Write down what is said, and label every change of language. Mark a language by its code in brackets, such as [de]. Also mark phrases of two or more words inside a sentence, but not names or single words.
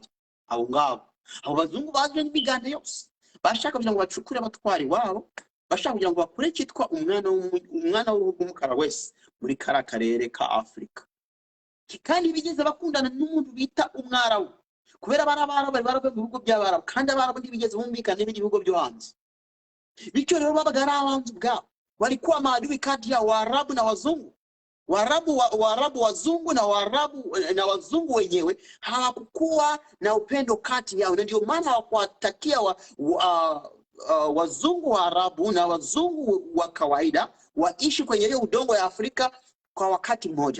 [rw] Abo ngabo abo bazungu baje n'imiganda yose, bashaka kugira ngo bacukure abatwari wabo, bashaka kugira ngo bakure cyitwa umwana w'umukara wese muri kara karere ka Afrika. Kandi bigeze bakundana n'umuntu bita umwarabu. kubera barabara bari baravuye mu bihugu by'abarabu kandi abarabu ntibigeze bumvikana n'ibindi bihugu byo hanze. Bityo rero babaga ari abanzi bwabo, [sw] walikuwa maadui kati ya Waarabu na wazungu. Waarabu wazungu na wazungu wenyewe hawakuwa na upendo kati yao, na ndio maana hawakuwatakia wazungu wa Arabu na wazungu wa kawaida waishi kwenye ile udongo ya Afrika kwa wakati mmoja.